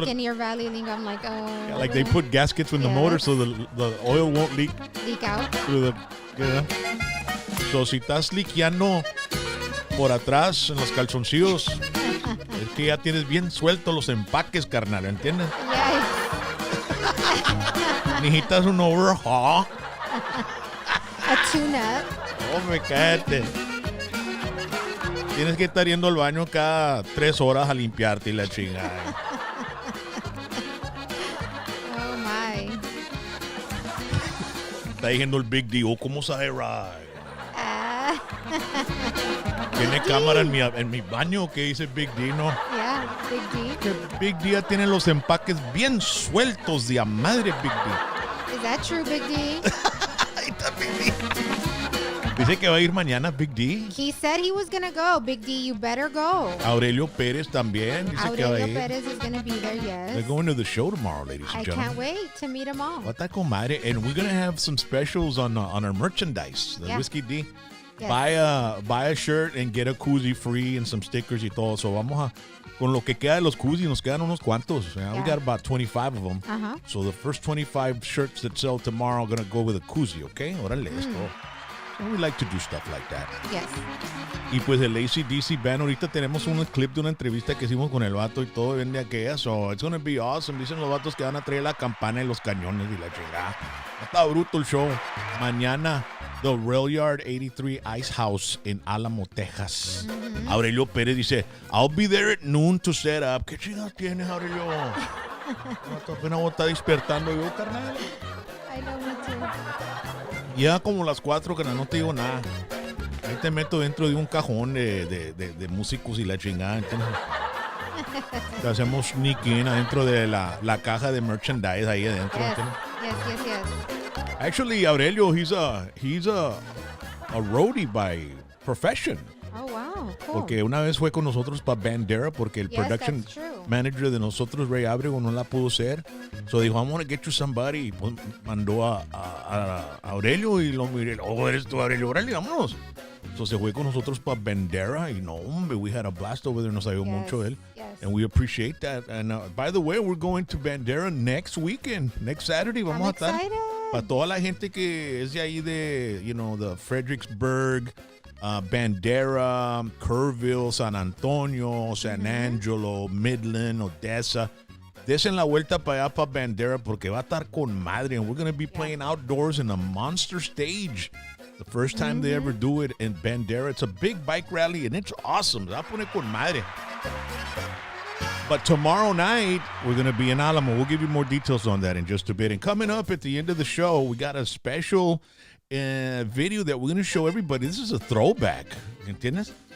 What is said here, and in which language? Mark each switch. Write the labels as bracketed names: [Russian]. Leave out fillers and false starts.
[English] like in your valley lingo. I'm like, oh. Yeah, like they put gaskets in the motor so the oil won't leak out. through the. Yeah. [Spanish] So si estás liqueando por atrás en los calzoncillos, es que ya tienes bien sueltos los empaques, carnal, ¿entiendes? [English] Yeah. [Spanish] Necesitas un overhaul. [English] A tune-up. [Spanish] Hombre, cállate. Tienes que estar yendo al baño cada 3 horas a limpiarte y la chingada. [English] Oh my. [Spanish] Está diciendo el Big D, ¿cómo sabe Ride? Tiene cámara en mi baño, ¿qué dice Big D, no? [English] Yeah, Big D. [Spanish] Que Big D ya tiene los empaques bien sueltos de a madre, Big D. [English] Is that true, Big D? [Spanish] Ahí está Big D. Dice que va a ir mañana Big D. [English] He said he was gonna go. Big D, you better go. [Spanish] Aurelio Pérez también dice que va a Aurelio ir. [English] Perez is gonna be there, yes. They're going to the show tomorrow, ladies and I gentlemen. can't wait to meet them all. [Spanish] What con madre? [English] And we're going to have some specials on our merchandise, the Yeah. Whiskey D. Yes. Buy a shirt and get a koozie free and some stickers [Spanish] y todo. So vamos a, con lo que queda de los koozies, nos quedan unos cuantos. [English] We got about 25 of them. Uh-huh. So the first 25 shirts that sell tomorrow are going to go with a koozie, okay? [Spanish] Órale, esto. [English] So we like to do stuff like that. Yes. [Spanish] Y pues el AC/DC band, ahorita tenemos un clip de una entrevista que hicimos con el vato y todo vende aquella. [English] So it's gonna be awesome. [Spanish] Dicen los vatos que van a traer la campana y los cañones y la chingada. Está bruto el show. Mañana, The Rail Yard 83 Ice House en Álamo, Texas. [English] Aurelio Pérez dice, I'll be there at noon to set up. [Spanish] ¿Qué chingados tienes, Aurelio? Apenas vos estás despertando yo, carnal. [English] I know, me too. [Spanish] Ya como las 4, que no te digo nada. Ahí te meto dentro de un cajón de músicos y la chingada, ¿entiendes? Te hacemos [English] sneak in [Spanish] adentro de la caja de merchandise ahí adentro, ¿entiendes? [English] Yes. Actually, Aurelio, he's a roadie by profession. Oh, wow. Cool. [Spanish] Porque una vez fue con nosotros para Bandera porque el production [English] that's true. [Spanish] manager de nosotros, Ray Abrego, no la pudo ser. So dijo, [English] I'm gonna get you somebody. [Spanish] Y pues mandó a Aurelio y lo miré. Oh, eres tú, Aurelio. Órale, vámonos. So se fue con nosotros para Bandera y no, hombre, [English] we had a blast over there. [Spanish] Nos ayudó mucho él. [English] Yes. And we appreciate that. And by the way, we're going to Bandera next weekend. Next Saturday vamos I'm [Spanish] a estar. [English] excited. [Spanish] Para toda la gente que es de ahí de, the Fredericksburg, Bandera, Kerrville, San Antonio, San Angelo, Midland, Odessa. Desen la vuelta para allá para Bandera porque va a estar con madre. [English] And we're going to be playing outdoors in a monster stage. The first time they ever do it in Bandera. It's a big bike rally and it's awesome. [Spanish] Se va a poner con madre. [English] But tomorrow night, we're going to be in Alamo. We'll give you more details on that in just a bit. And coming up at the end of the show, we got a special video that we're going to show everybody. This is a throwback. ¿Entiendes?